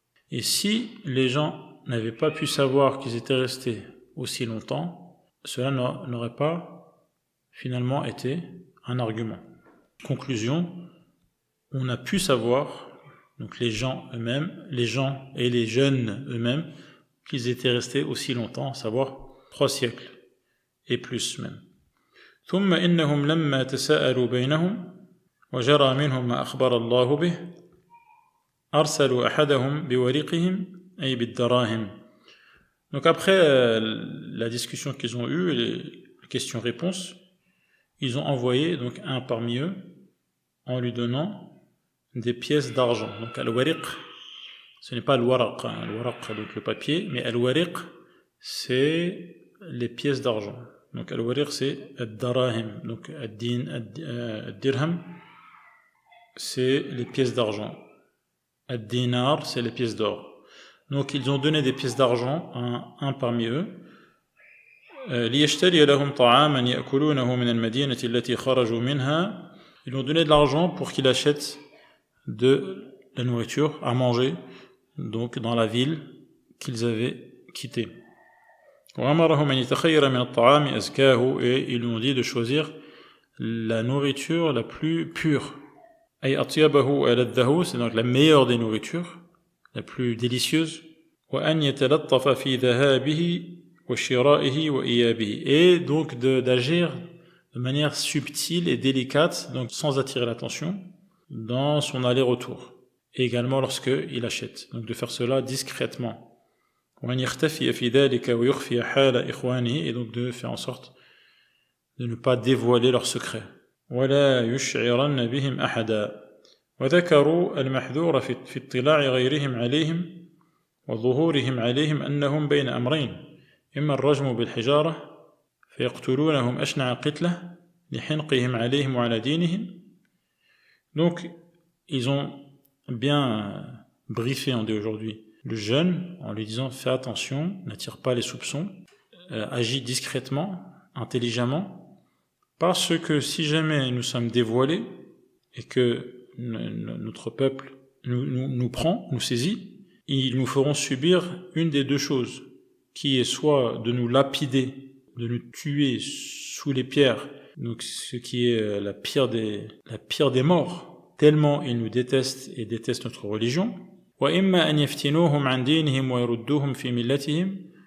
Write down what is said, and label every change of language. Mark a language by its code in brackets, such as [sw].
[fr] Et si les gens n'avaient pas pu savoir qu'ils étaient restés aussi longtemps, cela n'aurait pas finalement été un argument. Conclusion, on a pu savoir, donc les gens eux-mêmes, les gens et les jeunes eux-mêmes, qu'ils étaient restés aussi longtemps, à savoir 3 siècles et plus même. [ar] ثم إنهم لما تساءلوا بينهم وجرى منهم ما أخبر الله به أرسلوا أحدهم بورقهم أي بالدراهم. [fr] Donc après la discussion qu'ils ont eue, les questions-réponses, ils ont envoyé donc un parmi eux en lui donnant des pièces d'argent. Donc al-wariq, ce n'est pas al-waraq, al-waraq donc le papier, mais al-wariq c'est les pièces d'argent. Donc al-wariq c'est ad-darahim, donc ad-dirham c'est les pièces d'argent. Ad-dinar c'est les pièces d'or. Donc ils ont donné des pièces d'argent à un parmi eux. [ar] ليشتري لهم طعاما يأكلونه من المدينة التي خرجوا منها. [fr] Ils ont donné de l'argent pour qu'il achète de la nourriture à manger donc dans la ville qu'ils avaient quittée. [ar] وأمرهم أن يتخير من الطعام أزكاه, [fr] et ils lui ont dit de choisir la nourriture la plus pure. [ar] أي أطيبه وألذه, [fr] c'est donc la meilleure des nourritures, la plus délicieuse. [ar] وأن يتلطف في ذهابه وشرائه وإيابه, [fr] et donc d'agir de manière subtile et délicate, donc sans attirer l'attention, dans son aller-retour, et également lorsqu'il achète, donc de faire cela discrètement. [ar] وأن يختفي في ذلك ويخفي حال إخوانه, [fr] et donc de faire en sorte de ne pas dévoiler leurs secrets. [ar] ولا يشعرن بهم أحدا. وذكروا المحذور في اطلاع غيرهم عليهم وظهورهم عليهم أنهم بين أمرين إما الرجم بالحجارة فيقتلونهم أشنع قتلة لحنقهم عليهم وعلى دينهم. [fr] Donc ils ont bien briefé, on dit aujourd'hui, le jeune en lui disant fais attention, n'attire pas les soupçons, agis discrètement, intelligemment, parce que si jamais nous sommes dévoilés et que notre peuple nous prend, nous saisit, ils nous feront subir une des deux choses, qui est soit de nous lapider, de nous tuer sous les pierres, donc ce qui est la pire des morts, tellement ils nous détestent et détestent notre religion, [ar] وإما أن يفتنوهم عن دينهم ويردوهم في ملتهم,